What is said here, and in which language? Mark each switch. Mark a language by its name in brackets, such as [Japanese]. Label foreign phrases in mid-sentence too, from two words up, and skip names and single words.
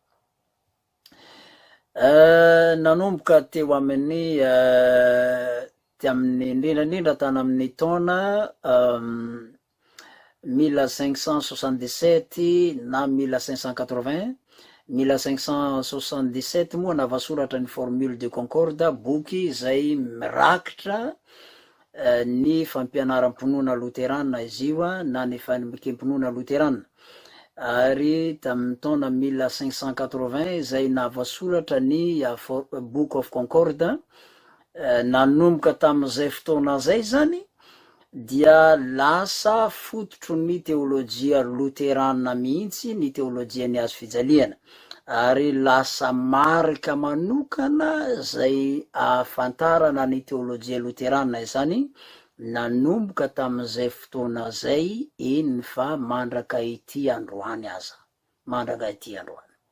[Malagasy] Nanomboka teo amin'ny indrindrandrindra tany amin'ny taona 1577 na 1580 1577 moa navasoratra ny formule de concorde boky zay mirakitra ny fampianaram-ponoana loterana izy io na ny fampikim-ponoana loterana ary tamin'ny taona 1580 zay navasoratra ny book of concorde nanomboka tamin'izay fotoana zay zany dia lasa fototro ny teolojia loterana mihitsy ny teolojian'ny hazofijaliana ary lasa marika manokana zay ahafantarana ny teolojia loterana izany nanomboka tamin'izay fotoana zay iny fa mandraka ity androany aza mandraka ity androany.